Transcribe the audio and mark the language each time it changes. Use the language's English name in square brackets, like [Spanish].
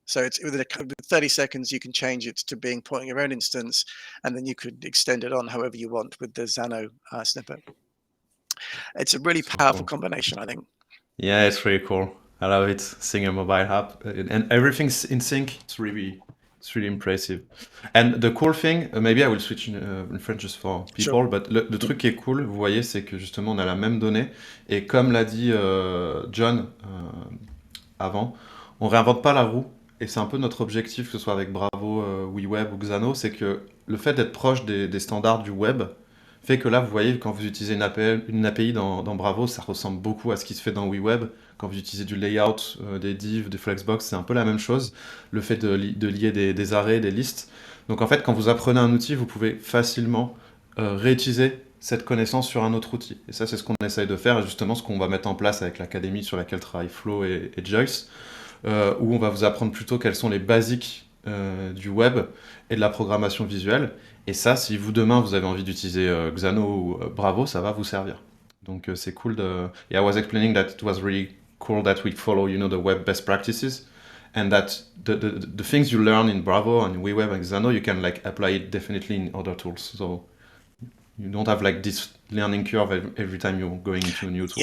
[English] So it's within 30 seconds, you can change it to being pointing your own instance, and then you could extend it on however you want with the Xano snippet. It's a really powerful combination, I think. Yeah, it's really cool. I love it. Seeing a mobile app and everything's in sync. It's really impressive. And the cool thing, maybe I will switch in French just for people, Sure. [French] but le truc qui est cool, vous voyez, c'est que justement on a la même donnée. Et comme l'a dit John avant, on réinvente pas la roue. Et c'est un peu notre objectif, que ce soit avec Bravo, Weweb ou Xano, c'est que le fait d'être proche des standards du web fait que là, vous voyez, quand vous utilisez une API dans Bravo, ça ressemble beaucoup à ce qui se fait dans Weweb. Quand vous utilisez du layout, des divs, des flexbox, c'est un peu la même chose. Le fait de lier des arrays, des listes. Donc en fait, quand vous apprenez un outil, vous pouvez facilement réutiliser cette connaissance sur un autre outil. Et ça, c'est ce qu'on essaye de faire, et justement ce qu'on va mettre en place avec l'académie sur laquelle travaillent Flo et Joyce, où on va vous apprendre plutôt quels sont les basiques du web et de la programmation visuelle. Et ça, si vous demain vous avez envie d'utiliser Xano ou Bravo, ça va vous servir. Donc c'est cool de. [English] Yeah, I was explaining that it was really cool that we follow, the web best practices, and that the things you learn in Bravo and Weweb and Xano, you can like apply it definitely in other tools. So you don't have like this learning curve every time you're going into a new tool.